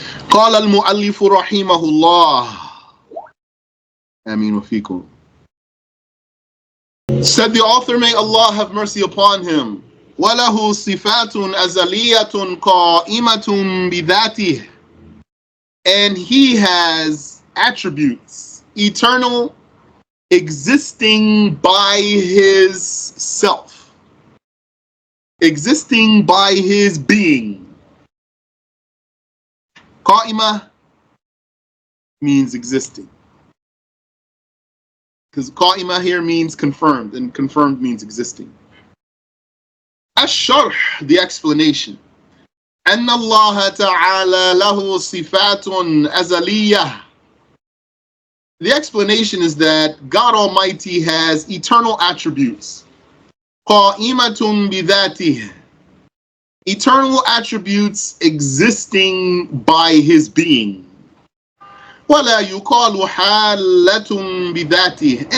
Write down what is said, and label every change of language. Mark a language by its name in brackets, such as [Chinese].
[Arabic] قال المؤلف رحمه الله آمين وفيكم. [English] Said the author, may Allah have mercy upon him, [Arabic] وَلَهُ صِفَاتٌ أَزَلِيَّةٌ قَائِمَةٌ بِذَاتِهِ. [English] And he has attributes, eternal, existing by his self, existing by his being. Qa'ima means existing. Because qa'ima here means confirmed, and confirmed means existing. SharH, the explanation. [Arabic] أن الله تعالى له صفات أزلية. [English] The explanation is that God Almighty has eternal attributes. [Arabic] قائمة بذاته. [English] Eternal attributes existing by his being. [Arabic] ولا يقال حالة بذاته.